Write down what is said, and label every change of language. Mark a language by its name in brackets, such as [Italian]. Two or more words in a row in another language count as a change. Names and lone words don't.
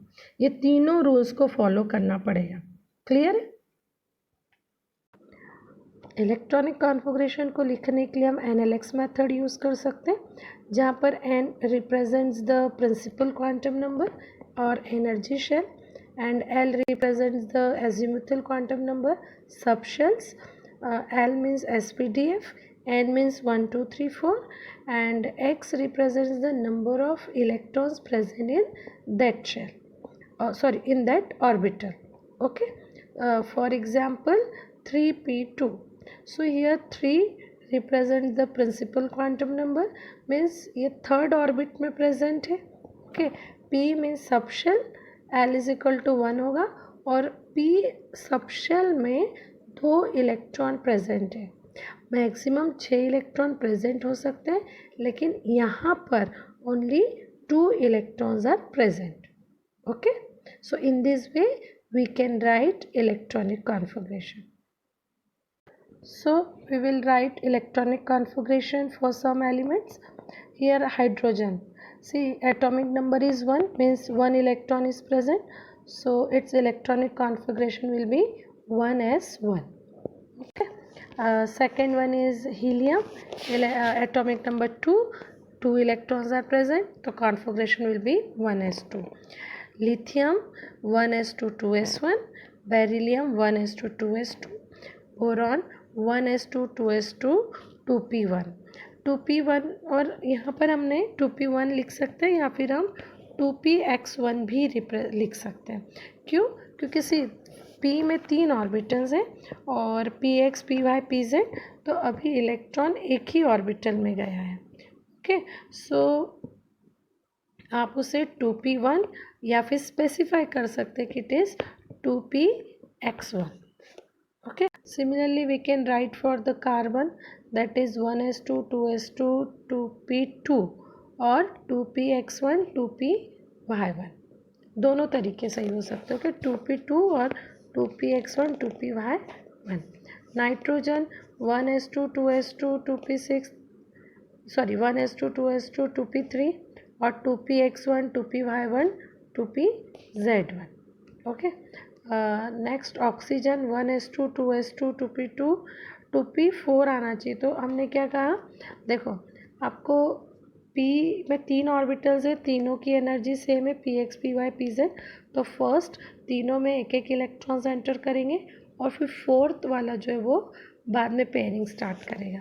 [Hindi] ये तीनों रूल्स को फॉलो करना पड़ेगा। क्लियर है? [English] electronic configuration [Hindi] को लिखने के लिए हम NLX [English] method use [Hindi] कर सकते हैं, जहाँ पर N [English] represents the principal quantum number [Hindi] और [English] energy shell, and L represents the azimuthal quantum number, subshells. L means SPDF, N means 1 2 3 4, and X represents the number of electrons present in that shell, in that orbital. Okay, for example 3p2, so here 3 represents the principal quantum number, means [Hindi] ये third orbit में present है। [English] Okay, P means subshell, [Hindi] L [English] is equal to [Hindi] 1 होगा, और P सबशेल में 2 [English] electron present [Hindi] है। मैक्सिमम 6 इलेक्ट्रॉन प्रेजेंट हो सकते हैं, लेकिन यहाँ पर [English] only 2 electrons are present. okay, so in this way we can write electronic configuration. So we will write electronic configuration for some elements. Here hydrogen, see atomic number is 1, means 1 electron is present, so its electronic configuration will be 1s1. Okay, second one is helium, atomic number 2, 2 electrons are present, so configuration will be 1s2. [Hindi] Lithium 1s2 2s1, beryllium 1s2 2s2, बोरॉन 1s2 2s2 2p1 2p1, और यहाँ पर हमने 2p1 लिख सकते हैं, या फिर हम 2px1 भी लिख सकते हैं। क्यों? क्योंकि सी p में 3 ऑर्बिटल्स हैं और px py pz, तो अभी इलेक्ट्रॉन एक ही ऑर्बिटल में गया है। [English] okay, so [Hindi] आप उसे 2p1 या फिर स्पेसिफाई कर सकते हैं कि [English] it is 2px1. Okay, similarly we can write for the carbon, that is 1s2 2s2 2p2 और 2px1 2py1, [Hindi] दोनों तरीके से हो सकते हो कि [English] 2p2 और 2px1 2py1. [Hindi] नाइट्रोजन 1s2 2s2 2p6 1s2 2s2 2p3 और 2px1 2py1 2pz1. [English] okay, next [Hindi] ऑक्सीजन 1s2 2s2 2p2 2p4 आना चाहिए। तो हमने क्या कहा, देखो आपको p में 3 ऑर्बिटल्स है, तीनों की [English] energy same [Hindi] है, px py pz, तो फर्स्ट तीनों में एक एक [English] electrons enter [Hindi] करेंगे और फिर फोर्थ वाला जो है वो बाद में [English] pairing start [Hindi] करेगा।